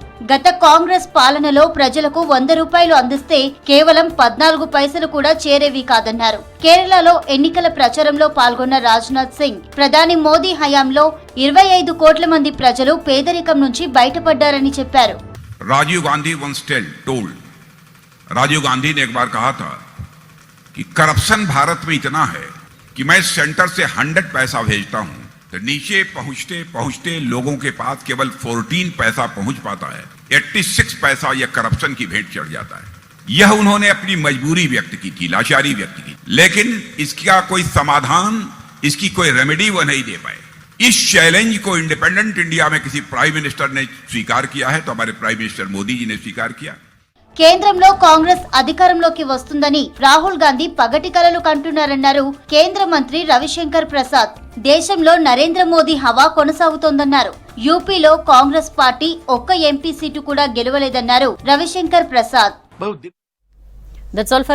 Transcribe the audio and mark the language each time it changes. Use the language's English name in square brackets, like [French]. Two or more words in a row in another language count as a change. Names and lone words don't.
[Telugu] గత కాంగ్రెస్ పాలనలో ప్రజలకు 100 రూపాయలు అందిస్తే కేవలం 14 పైసలు కూడా చేరేవి కాదన్నారు. కేరళలో ఎన్నికల ప్రచారంలో పాల్గొన్న రాజ్నాథ్ సింగ్ ప్రధాని మోదీ హయాంలో 25 కోట్ల మంది ప్రజలు పేదరికం నుంచి బయటపడ్డారని చెప్పారు. [English] राजीव गांधी once told, [Hindi] राजीव गांधी ने एक बार कहा था कि करप्शन भारत में इतना है कि मैं सेंटर से 100 पैसा भेजता हूं तो नीचे पहुंचते पहुंचते लोगों के पास केवल 14 पैसा पहुंच पाता है. 86 पैसा यह करप्शन की भेंट चढ़ जाता है. यह उन्होंने अपनी मजबूरी व्यक्त की थी, लाचारी व्यक्त की, लेकिन इसका कोई समाधान, इसकी कोई रेमेडी वो नहीं दे पाए. इस चैलेंज को [English] independent India [Hindi] में किसी [English] prime minister [Hindi] ने स्वीकार किया है तो हमारे [English] prime minister [Hindi] मोदी जी ने स्वीकार किया. [Telugu] కేంద్రంలో కాంగ్రెస్ అధికారంలోకి వస్తుందని రాహుల్ గాంధీ పగటి కలలు కంటున్నారన్నారు కేంద్ర మంత్రి రవిశంకర్ ప్రసాద్. దేశంలో నరేంద్ర మోదీ హవా కొనసాగుతోందన్నారు. యూపీలో కాంగ్రెస్ పార్టీ ఒక్క ఎంపీ సీటు కూడా గెలవలేదన్నారు రవిశంకర్ ప్రసాద్.